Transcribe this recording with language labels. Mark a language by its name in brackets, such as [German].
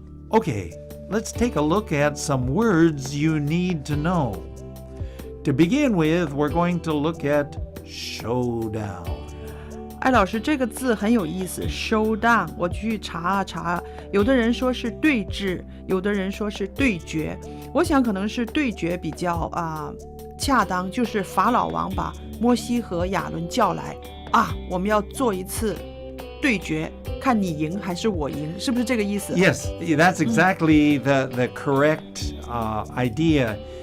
[English] Okay, let's take a look at some words you need to know. To begin with, we're going to look at showdown. [Chinese] 艾老师，这个字很有意思 ，showdown。我去查啊查，有的人说是对峙，有的人说是对决。我想可能是对决比较恰当，就是法老王把摩西和亚伦叫来我们要做一次对决，看你赢还是我赢，是不是这个意思？ [English] Yes, that's exactly the correct idea.